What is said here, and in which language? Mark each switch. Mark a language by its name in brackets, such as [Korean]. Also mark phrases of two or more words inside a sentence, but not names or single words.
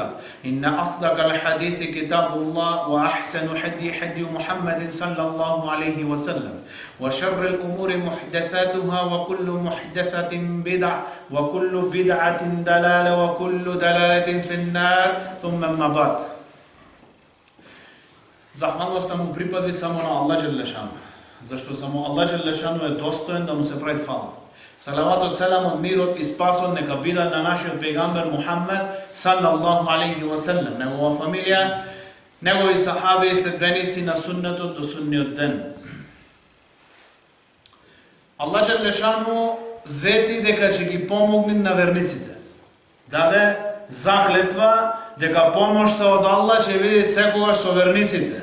[Arabic] إن أصدق الحديث كتاب الله، وأحسن حدي محمد صلى الله عليه وسلم، وشر الأمور محدثاتها، وكل محدثة بدعة، وكل بدعة ضلالة، وكل ضلالة في النار. ثم أما بعد. [Macedonian] Захвалноста му припади само на [Arabic] الله جل شأنه, [Macedonian] зашто само [Arabic] الله جل شأنه [Macedonian] е достоен да му се прави фала. Салавато селамот, мирот и спасот нека бидат на нашиот пегамбер Мухаммед [Arabic] صلى الله عليه وسلم, [Macedonian] негова фамилија, негови сахаби и следбеници на суннетот до судниот ден. [Arabic] الله جل شأنه [Macedonian] вети дека ќе ги помогне на верниците. Даде заклетва дека помошта од Аллах ќе биде секогаш со верниците.